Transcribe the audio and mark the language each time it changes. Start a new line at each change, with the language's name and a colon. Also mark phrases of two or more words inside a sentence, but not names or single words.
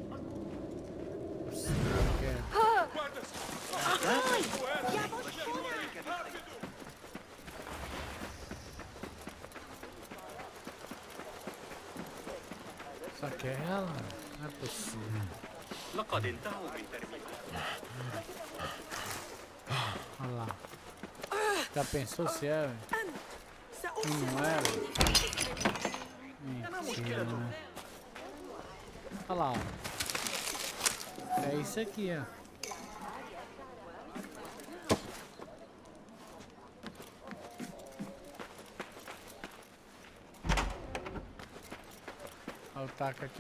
Portuguese: Guardas! Rápido! Só que é ela? Não é possível.
Arabic: لقد انتهوا من ترميمها.
Portuguese: Olha lá. Já pensou se é? E não é? Mentira, né? Olha lá, ó. É isso aqui, ó. Olha o taco aqui, ó.